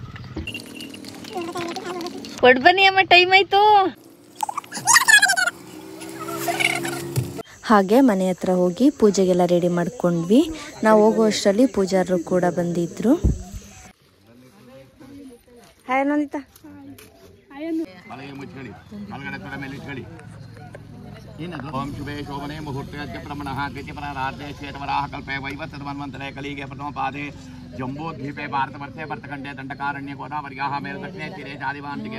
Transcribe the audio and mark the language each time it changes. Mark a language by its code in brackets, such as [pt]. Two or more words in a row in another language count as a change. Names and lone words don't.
[kn] ಕೊಡ್ ಬನ್ನಿ ಅಮ್ಮ, ಟೈಮ್ ಆಯ್ತು. ಹಾಗೆ ಮನೆ ಹತ್ರ ಹೋಗಿ ಪೂಜೆಗೆಲ್ಲ ರೆಡಿ ಮಾಡ್ಕೊಂಡ್ವಿ. ನಾವು ಹೋಗುವಷ್ಟರಲ್ಲಿ ಪೂಜಾರರು ಕೂಡ ಬಂದಿದ್ರು. ಹಾಯ್ ನಂದಿತಾ. [sa] ओम शुभे शोभने मुहूर्ते प्रमणः कृतिपराराधे श्वेतवराह कल्पे वैवस्वतमन्वन्तरे कलिगे प्रथमपादे जम्बूद्वीपे भारतवर्षे भरतखण्डे दण्डकारण्ये गोदावर्याः मेरुदक्षिणे तीरे चादिवान्तिके